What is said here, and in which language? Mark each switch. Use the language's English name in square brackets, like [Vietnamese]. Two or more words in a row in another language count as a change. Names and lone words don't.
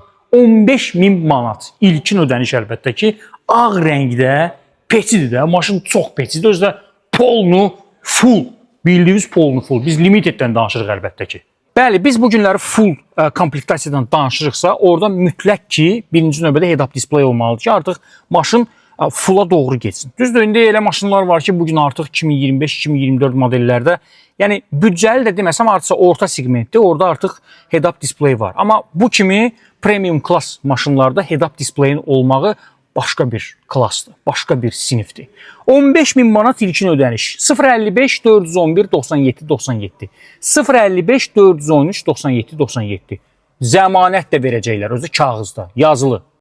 [Azerbaijani] 15.000 manat. İlkin ödəniş əlbəttə ki, ağ rəngdə, peçidir də, maşın çox peçidir. Özdə polnu full, bildiyimiz polnu full. Biz limiteddən danışırıq əlbəttə ki. Bəli, biz bu günləri full komplektasiyadan danışırıqsa, orada mütləq ki, birinci növbədə [English] head-up display [Azerbaijani] olmalıdır ki, artıq maşın fulla doğru geçsin. Düzdür, indi elə maşınlar var ki, bugün artıq 2025-2024 modellərdə, yəni büdcəli də deməsəm, artısa orta segmentdir, orada artıq [English] head-up display [Azerbaijani] var. Amma bu kimi [English] premium class [Azerbaijani] maşınlarda [English] head-up displayin [Azerbaijani] olmağı başqa bir klassdır, başqa bir sinifdir. 15.000 manat ilkin ödəniş. 055 411 97 97. 055 413 97 97. Zəmanət də verəcəklər, özü kağızda, yazılı.